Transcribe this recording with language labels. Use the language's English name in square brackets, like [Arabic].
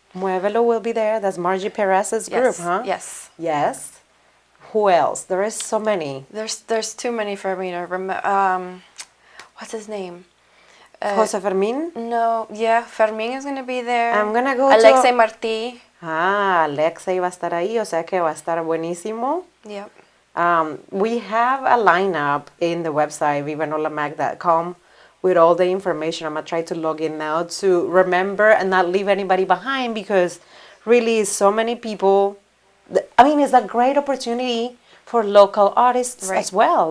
[English] Muévelo will be there. That's Margie Perez's group, huh? Yes. Yes. Who else? There is so many. There's too many for me to remember. What's his name? Jose Fermin. No, yeah, Fermín is going to be there. I'm gonna go Alexei to... Martí. [Spanish] Ah, Alexei va a estar ahí, o sea que va a estar buenísimo. [English] Yep. We have a lineup in the website, vivanolamag.com, with all the information. I'm going to try to log in now to remember and not leave anybody behind because really so many people... I mean, it's a great opportunity for local artists as well.